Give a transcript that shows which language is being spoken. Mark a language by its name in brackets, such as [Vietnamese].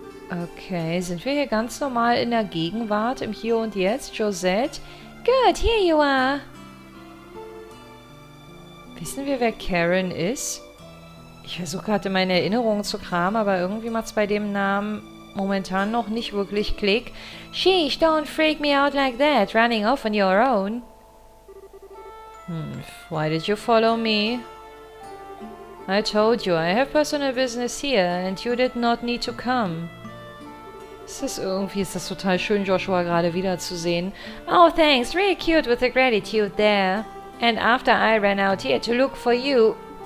[German] Okay, sind wir hier ganz normal in der Gegenwart, im Hier und Jetzt, Josette? [English] Good, here you are. [German] Wissen wir, wer Karen ist? Ich versuche gerade meine Erinnerungen zu kramen, aber irgendwie macht es bei dem Namen momentan noch nicht wirklich Klick. [English] Sheesh, don't freak me out like that, running off on your own. Why did you follow me? I told you, I have personal business here and you did not need to come. [German] Ist das total schön, Joshua gerade wiederzusehen. [English] Oh, thanks, really cute with the gratitude there. And after I ran out here to look for you.